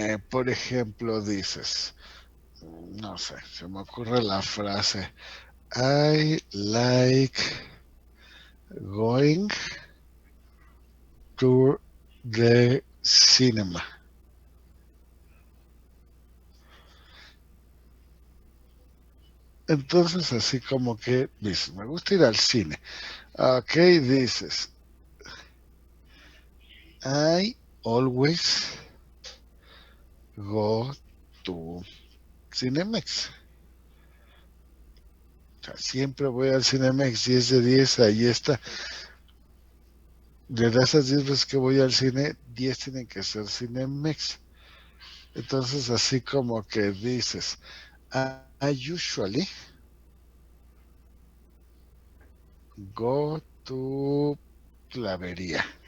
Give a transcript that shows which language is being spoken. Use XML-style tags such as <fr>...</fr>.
<es>Por ejemplo, dices, no sé, se me ocurre la frase,</es> <en>I like going to the cinema.</en> <es>Entonces, así como que dices, me gusta ir al cine.</es> <en>Ok, dices, I always go to Cinemex.</en> <es>O sea, siempre voy al Cinemex, 10 de 10, ahí está. De esas 10 veces que voy al cine, 10 tienen que ser Cinemex. Entonces, así como que dices,</es> <en>I usually go to Clavería.</en>